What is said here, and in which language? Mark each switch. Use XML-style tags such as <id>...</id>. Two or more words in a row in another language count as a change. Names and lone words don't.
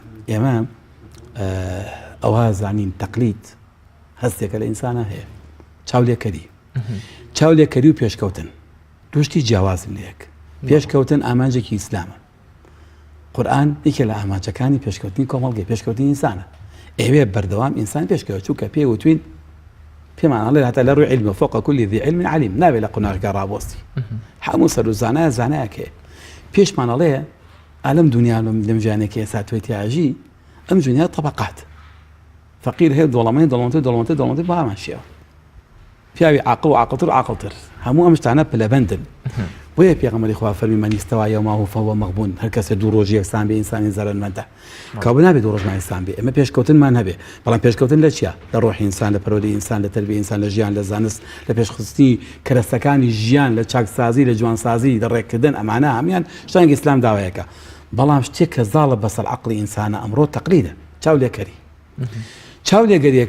<ku>ئێمە ئەوە زانین تەقلید هەستێکە لە ئینسانە هەیە، چاولێکەری و پێشکەوتن دوشتی جیاوازن لەیەک. پێشکەوتن ئامانجێکی ئیسلامە. قورئان یەکێ لە ئامانجەکانی پێشکەوتنی کۆمەڵگەی پێشکەوتنی ئینسانە. ئێوێ بەردەوام ئینسان پێشکەوت چووکە پێی وتوین پێمان ئەڵێ هەتا لە ڕووی علم</ku> <ar>فوق كل ذي علم عليم</ar> <ku>نابێت لە قوناغەکە ڕابۆستی. هەموو سەر و زانایە زانایەکێ. پێشمان ئەڵێ ئەلەم دنیا لەم ژیانێکی ئێستا توێتیاژی ئەم دنیا طبقات. فەقیر هەیە دەوڵەمەند بە هەمان شێوە. پیاوی عاقڵ و عاقڵتر و عاقڵتر هەموو ئەم شتانە پلەبەندن. بۆیە پێغەمبەری خوا فەرمی</ku> <ar>من استوى يومه فهو مغبون.</ar> <ku>هەر کەسێ دوو ڕۆژ یەکسان بێ ئینسانی زەرمەندە. کەوابە نابێت دوو ڕۆژمان ئینسان بێ. ئەمە پێشکەوتنمان هەبێ. بەڵام پێشکەوتن لە چییە؟ لە ڕۆحی ئینسان، لە پەروەردەی ئینسان، لە تەربیەی ئینسان، لە ژیان، لە زانست، لە پێشخستنی کەرەستەکانی ژیان، لە چاکسازی، لە جوانسازی، لە ڕێککردن. ئەمانە هەمان شتانێکی ئیسلام داوایەکە. بەڵام شتێک کە زاڵە بەسەر عەقڵی ئینسانە ئەمڕۆ تەقلیدە، چاولێکەریەکە.</ku>